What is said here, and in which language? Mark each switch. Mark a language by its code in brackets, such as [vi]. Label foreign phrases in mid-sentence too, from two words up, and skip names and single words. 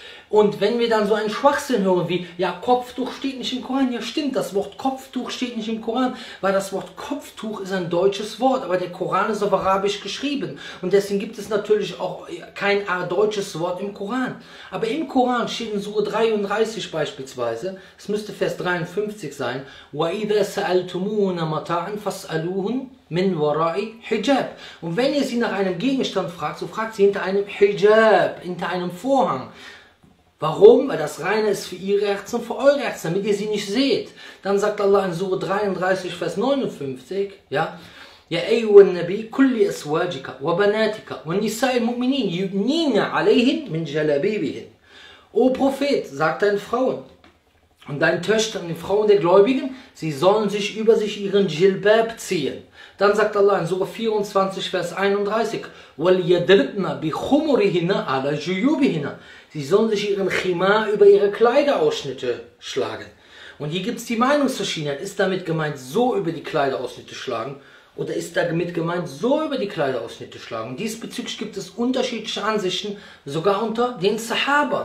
[de] Und wenn wir dann so einen Schwachsinn hören wie, ja, Kopftuch steht nicht im Koran, ja stimmt, das Wort Kopftuch steht nicht im Koran, weil das Wort Kopftuch ist ein deutsches Wort, aber der Koran ist auf Arabisch geschrieben und deswegen gibt es natürlich auch kein deutsches Wort im Koran. Aber im Koran steht in Sure 33 beispielsweise, es müsste Vers 53 sein, [ar] وَإِذَا سَأَلْتُمُونَ مَتَاعًا فَاسْأَلُوهُنْ من وراء حجاب. [de] Und wenn ihr sie nach einem Gegenstand fragt, so fragt sie hinter einem Hijab, hinter einem Vorhang. Warum? Weil das Reine ist für ihre Herzen und für eure Herzen, damit ihr sie nicht seht. Dann sagt Allah in Sure 33, Vers 59, ja, [ar] يا أيها النبي كل أزواجك وبناتك والنساء المؤمنين يدنين عليهن من جلابيبهن. [de] O Prophet, sagt deinen Frauen und deinen Töchtern und den Frauen der Gläubigen, sie sollen sich über sich ihren Jilbab ziehen. Dann sagt Allah in Surah 24, Vers 31, [ar] وَلْيَدْرِبْنَ بِخُمُرِهِنَّ عَلَى جُيُوبِهِنَّ. [de] Sie sollen sich ihren Chimar über ihre Kleiderausschnitte schlagen. Und hier gibt es die Meinungsverschiedenheit. Ist damit gemeint, so über die Kleiderausschnitte schlagen? Oder ist damit gemeint, so über die Kleiderausschnitte schlagen? Und diesbezüglich gibt es unterschiedliche Ansichten, sogar unter den Sahabern.